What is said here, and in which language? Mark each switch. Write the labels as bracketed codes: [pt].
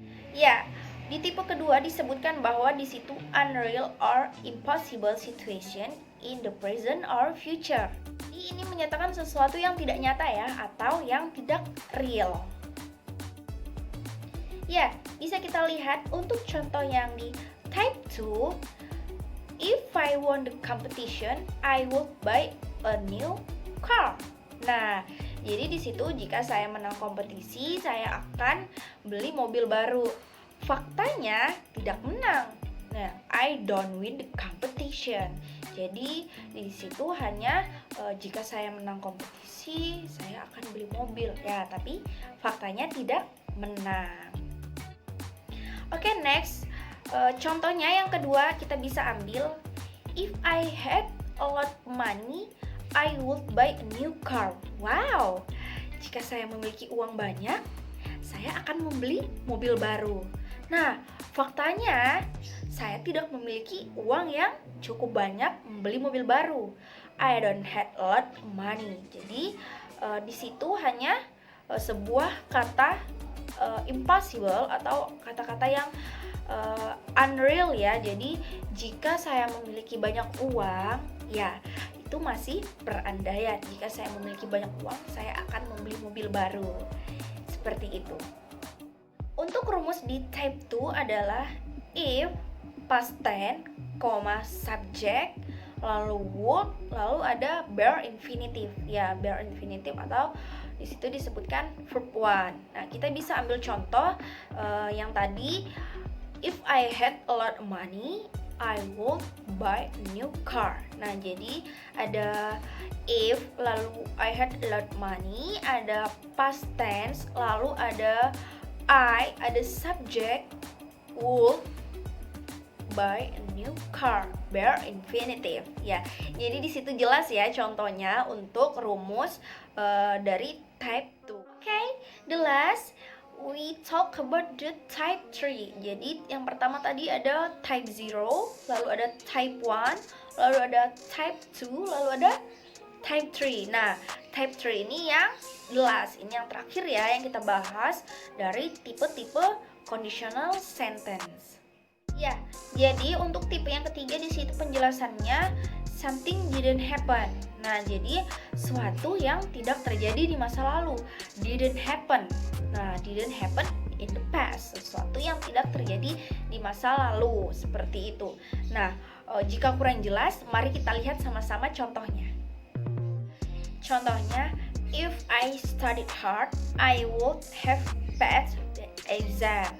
[id] Ya, di tipe kedua disebutkan bahwa di situ [en] unreal or impossible situation in the present or future. [id] Ini menyatakan sesuatu yang tidak nyata ya, atau yang tidak real. Ya, bisa kita lihat untuk contoh yang di type 2. [en] If I won the competition, I would buy a new car. [id] Nah, jadi di situ jika saya menang kompetisi, saya akan beli mobil baru. Faktanya tidak menang. Nah, [en] I don't win the competition. [id] Jadi di situ hanya jika saya menang kompetisi, saya akan beli mobil. Ya, tapi faktanya tidak menang. [en] Oke, next. [id] Contohnya yang kedua kita bisa ambil, [en] if I had a lot money, I would buy a new car. [id] Wow, jika saya memiliki uang banyak, saya akan membeli mobil baru. Nah, faktanya saya tidak memiliki uang yang cukup banyak membeli mobil baru. [en] I don't have a lot of money. [id] Jadi di situ hanya sebuah kata impossible atau kata-kata yang unreal ya. Jadi jika saya memiliki banyak uang, ya itu masih berandaian. Jika saya memiliki banyak uang, saya akan membeli mobil baru. Seperti itu. Untuk rumus di type 2 adalah if past tense, subject, lalu would, lalu ada bare infinitive. Ya, bare infinitive atau di situ disebutkan verb 1. Nah, kita bisa ambil contoh yang tadi, [en] if I had a lot of money, I would buy a new car. [id] Nah, jadi ada if, lalu [en] I had a lot of money, [id] ada past tense, lalu ada I, ada subject, [en] would buy a new car, [id] bare infinitive. Ya, jadi di situ jelas ya contohnya untuk rumus dari type 2. [en] Okay, the last we talk about the type 3. [id] Jadi yang pertama tadi ada type 0, lalu ada type 1, lalu ada type 2, lalu ada type 3. Nah, type 3 ini yang jelas, ini yang terakhir ya yang kita bahas dari tipe-tipe conditional sentence. Ya, jadi untuk tipe yang ketiga di situ penjelasannya [en] something didn't happen. [id] Nah, jadi sesuatu yang tidak terjadi di masa lalu, didn't happen. Nah, [en] didn't happen in the past, [id] sesuatu yang tidak terjadi di masa lalu, seperti itu. Nah, jika kurang jelas, mari kita lihat sama-sama contohnya. [en] Contohnya, if I studied hard, I would have passed the exam.